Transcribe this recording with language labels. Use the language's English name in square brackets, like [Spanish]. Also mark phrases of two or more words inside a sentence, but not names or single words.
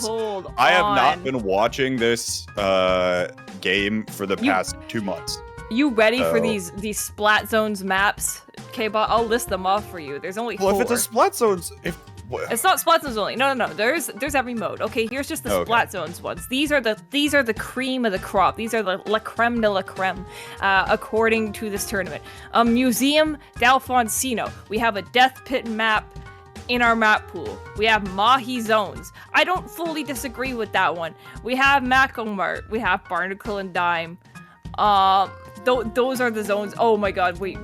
[English] I have not been watching this game for the past 2 months. You ready for these Splat Zones maps? K-Bot, I'll list them off for you. There's only 4. Well, if it's a Splat Zones, it's not Splat Zones only. No. There's every mode. Okay, here's just the Splat Zones ones. These are the cream of the crop. These are the [French] la creme de la creme, [English] according to this tournament. Museum d'Alfonsino. We have a Death Pit map in our map pool. We have Mahi Zones. I don't fully disagree with that one. We have Macomart. We have Barnacle and Dime. Those are the zones. Oh my god, wait.